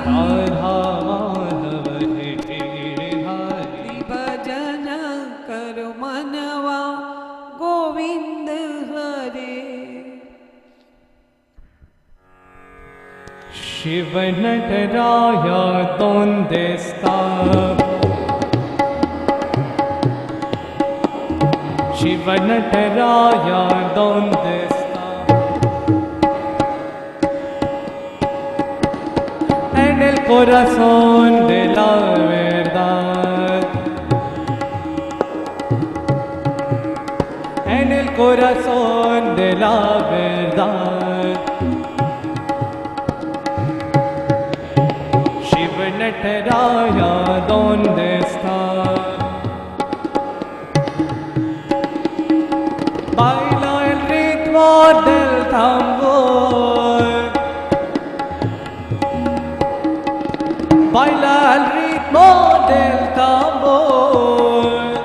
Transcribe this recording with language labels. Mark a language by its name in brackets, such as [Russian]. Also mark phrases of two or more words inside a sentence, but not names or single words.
[Hindi] राधा माधव हे गिरिधारी भजन करो मनवा गोविंद हरे [Spanish] शिव नटराया donde está शिव नटराया donde está en el corazón de la verdad en el corazón de la verdad शिव नटराया donde está baila ritmo del tambor. Baila al ritmo del tambor.